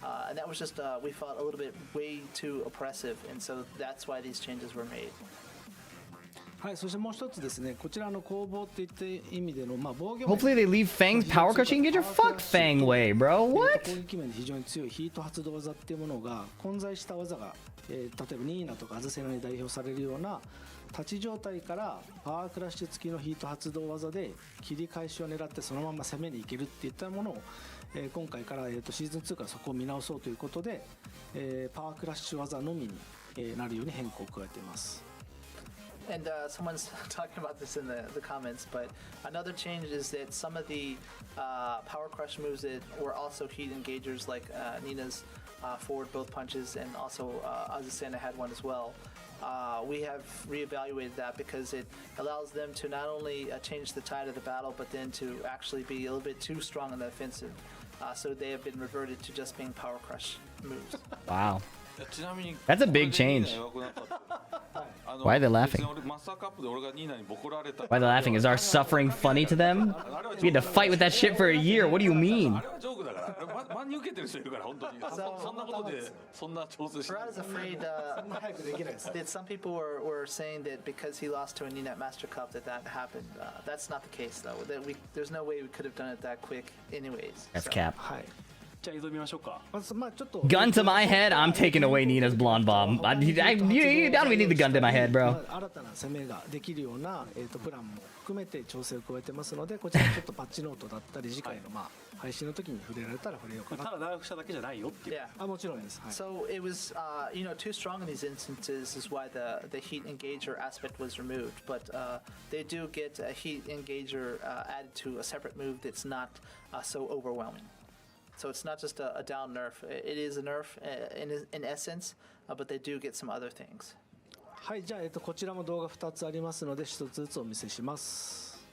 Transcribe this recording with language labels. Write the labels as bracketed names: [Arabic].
[English] And that was just, we felt a little bit way too oppressive, and so that's why these changes were made. [Japanese] はい、そしてもう一つですね、こちらの攻防っていった意味での防御面 [English] Hopefully they leave Fang's power crushing engager. Fuck Fang way, bro. What? [Japanese] 攻撃面で非常に強いヒート発動技っていうものが混在した技が、例えばニーナとかアズセナに代表されるような立ち状態からパワークラッシュ付きのヒート発動技で切り返しを狙ってそのまま攻めに行けるっていったものを、今回から、シーズン2からそこを見直そうということで、パワークラッシュ技のみに、なるように変更を加えています。 [English] And someone's talking about this in the comments, but another change is that some of the power crush moves that were also heat engagers, like Nina's forward both punches, and also Azucena had one as well. We have reevaluated that because it allows them to not only change the tide of the battle, but then to actually be a little bit too strong in the offensive. So they have been reverted to just being power crush moves. Wow. [Japanese] ちなみに [English] That's a big change. Why are they laughing? Why are they laughing? Is our suffering funny to them? We had to fight with that shit for a year. What do you mean? [Japanese] あれはジョークだから。真に受けてる人いるから本当に。そんなことでそんな調整しない。 [English] I was afraid that some people were saying that because he lost to a Ninat Master Cup that happened. That's not the case though. There's no way we could have done it that quick anyways. That's So- cap. [Japanese] はい。じゃあ映像見ましょうか。まずちょっと [English] Gun to my head. I'm taking away Nina's blonde bomb. You don't even need the gun to my head, bro. [Japanese] 新たな攻めができるような、プランも含めて調整を加えてますので、こちらちょっとパッチノートだったり次回の配信の時に触れられたら触れようかな。ただ長くしただけじゃないよっていう。 [English] Yeah. [Japanese] もちろんです。はい。 [English] So it was, too strong in these instances is why the heat engager aspect was removed. But they do get a heat engager added to a separate move that's not so overwhelming. So it's not just a down nerf. It is a nerf in essence, but they do get some other things. [Japanese] はい、じゃあこちらも動画2つありますので1つずつお見せします。